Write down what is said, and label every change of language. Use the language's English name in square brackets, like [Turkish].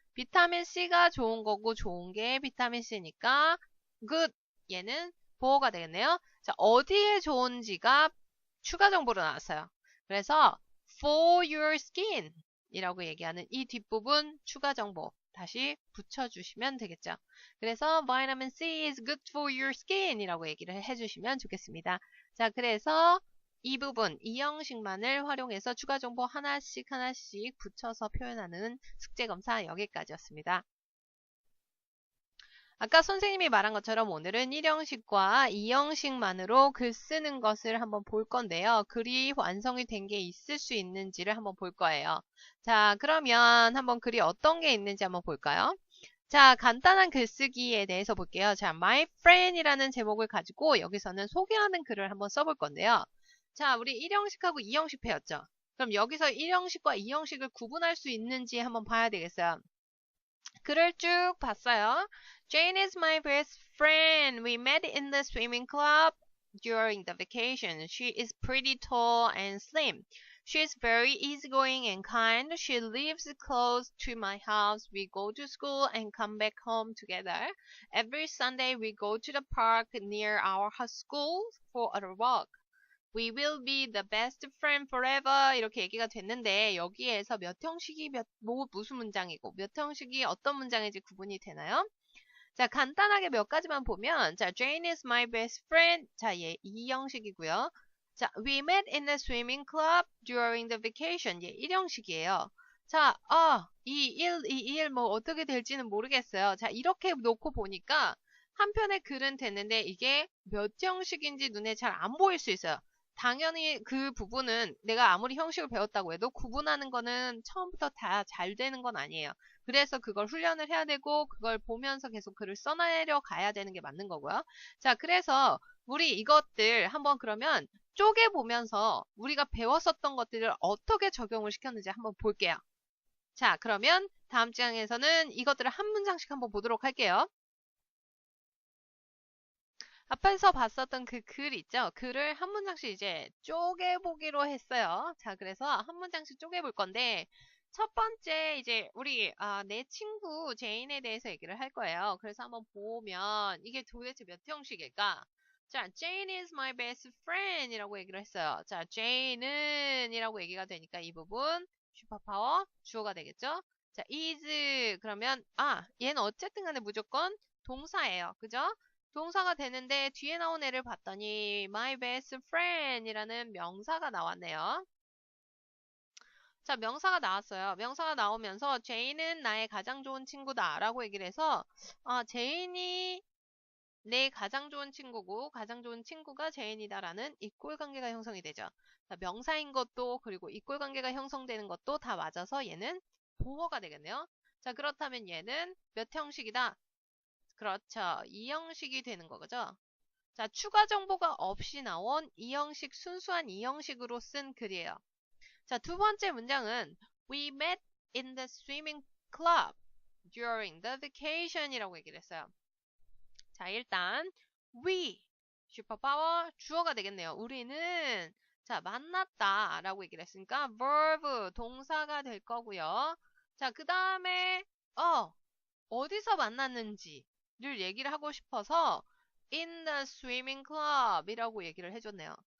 [Korean] 비타민 C가 좋은 거고, 좋은 게 비타민 C니까, good, 얘는 보어가 되겠네요. 자, 어디에 좋은지가 추가 정보로 나왔어요. 그래서 [English] for your skin [Korean] 이라고 얘기하는 이 뒷부분 추가 정보 다시 붙여주시면 되겠죠. 그래서 [English] vitamin C is good for your skin [Korean] 이라고 얘기를 해주시면 좋겠습니다. 자, 그래서 이 부분, 이 형식만을 활용해서 추가 정보 하나씩 붙여서 표현하는 숙제검사 여기까지였습니다. 아까 선생님이 말한 것처럼 오늘은 1형식과 2형식만으로 글 쓰는 것을 한번 볼 건데요. 글이 완성이 된 게 있을 수 있는지를 한번 볼 거예요. 자, 그러면 한번 글이 어떤 게 있는지 한번 볼까요? 자, 간단한 글쓰기에 대해서 볼게요. 자, [English] My Friend [Korean] 이라는 제목을 가지고 여기서는 소개하는 글을 한번 써볼 건데요. 자, 우리 1형식하고 2형식 배웠죠? 그럼 여기서 1형식과 2형식을 구분할 수 있는지 한번 봐야 되겠어요. 글을 쭉 봤어요. [English] Jane is my best friend. We met in the swimming club during the vacation. She is pretty tall and slim. She is very easygoing and kind. She lives close to my house. We go to school and come back home together. Every Sunday we go to the park near our school for a walk. We will be the best friend forever [Korean] 이렇게 얘기가 됐는데 여기에서 몇 형식이 무슨 문장이고 몇 형식이 어떤 문장인지 구분이 되나요? 자, 간단하게 몇 가지만 보면 자, [English] Jane is my best friend. [Korean] 자, 얘 2형식이고요. [English] 자, we met in the swimming club during the vacation. [Korean] 얘 1형식이에요. 자, 이 1 뭐 어떻게 될지는 모르겠어요. 자, 이렇게 놓고 보니까 한편의 글은 됐는데 이게 몇 형식인지 눈에 잘 안 보일 수 있어요. 당연히 그 부분은 내가 아무리 형식을 배웠다고 해도 구분하는 거는 처음부터 다 잘 되는 건 아니에요. 그래서 그걸 훈련을 해야 되고 그걸 보면서 계속 글을 써내려 가야 되는 게 맞는 거고요. 자, 그래서 우리 이것들 한번 그러면 쪼개보면서 우리가 배웠었던 것들을 어떻게 적용을 시켰는지 한번 볼게요. 자, 그러면 다음 장에서는 이것들을 한 문장씩 한번 보도록 할게요. 앞에서 봤었던 그 글 있죠? 글을 한 문장씩 이제 쪼개보기로 했어요. 자, 그래서 한 문장씩 쪼개볼 건데 첫 번째 이제 우리 내 친구 제인에 대해서 얘기를 할 거예요. 그래서 한번 보면 이게 도대체 몇 형식일까? [English] 자, Jane is my best friend [Korean] 이라고 얘기를 했어요. 자, Jane은 이라고 얘기가 되니까 이 부분 슈퍼파워 주어가 되겠죠? 자, is 그러면 얘는 어쨌든 간에 무조건 동사예요. 그죠? 동사가 되는데 뒤에 나온 애를 봤더니 [English] my best friend [Korean] 이라는 명사가 나왔네요. 자, 명사가 나왔어요. 명사가 나오면서 제인은 나의 가장 좋은 친구다 라고 얘기를 해서 제인이 내 가장 좋은 친구고 가장 좋은 친구가 제인이다 라는 이꼴 관계가 형성이 되죠. 자, 명사인 것도 그리고 이꼴 관계가 형성되는 것도 다 맞아서 얘는 보어가 되겠네요. 자, 그렇다면 얘는 몇 형식이다? 그렇죠. 2형식이 되는 거죠. 자, 추가 정보가 없이 나온 2형식, 순수한 2형식으로 쓴 글이에요. [English] 자, [Korean] 두 번째 문장은 [English] We met in the swimming club during the vacation [Korean] 이라고 얘기를 했어요. 자, 일단 we, 슈퍼파워 주어가 되겠네요. 우리는 자, 만났다 라고 얘기를 했으니까 verb, 동사가 될 거고요. 자, 그 다음에 어디서 만났는지를 얘기를 하고 싶어서 [English] in the swimming club [Korean] 이라고 얘기를 해줬네요.